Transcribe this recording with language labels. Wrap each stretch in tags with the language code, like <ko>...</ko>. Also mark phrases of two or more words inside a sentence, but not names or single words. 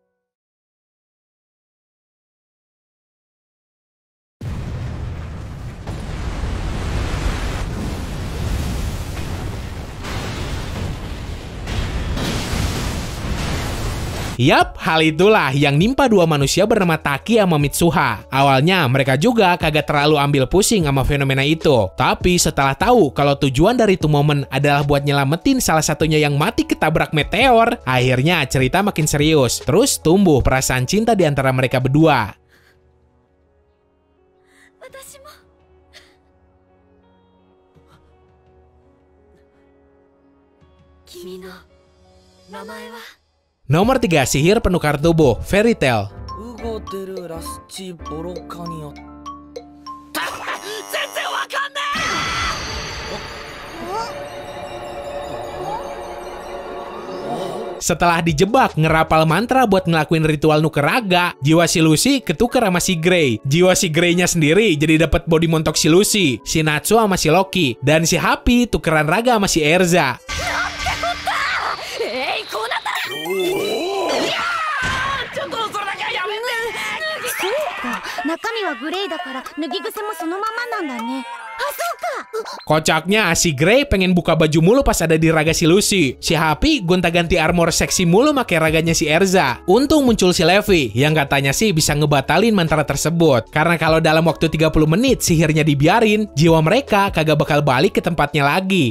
<id>Yap, hal itulah yang nimpa dua manusia bernama Taki sama Mitsuha. Awalnya mereka juga kagak terlalu ambil pusing sama fenomena itu. Tapi setelah tahu kalau tujuan dari itu momen adalah buat nyelamatin salah satunya yang mati ketabrak meteor, akhirnya cerita makin serius. Terus tumbuh perasaan cinta di antara mereka berdua.</id> <ja>私も。君の名前は。</ja> <id>Nomor 3, sihir penukar tubuh, Fairy Tail.</id> <ja>動てるラスチボロカニオ。全然わかんねえ。</ja> <id>Setelah dijebak ngerapal mantra buat ngelakuin ritual nuker raga, jiwa si Lucy ketuker sama si Grey. Jiwa si Grey-nya sendiri jadi dapat body montok si Lucy, si Natsu sama si Loki, dan si Happy tukeran raga sama si Erza.</id> <ja>中身はグレーだから脱ぎ癖もそのままなんだね。あ、そうか。</ja> <id>Kocaknya, si Grey pengen buka baju mulu pas ada di raga si Lucy. Si Happy gonta-ganti armor seksi mulu make raganya si Erza. Untung muncul si Levi yang katanya sih bisa ngebatalin mantra tersebut. Karena kalau dalam waktu 30 menit sihirnya dibiarin, jiwa mereka kagak bakal balik ke tempatnya lagi.</id>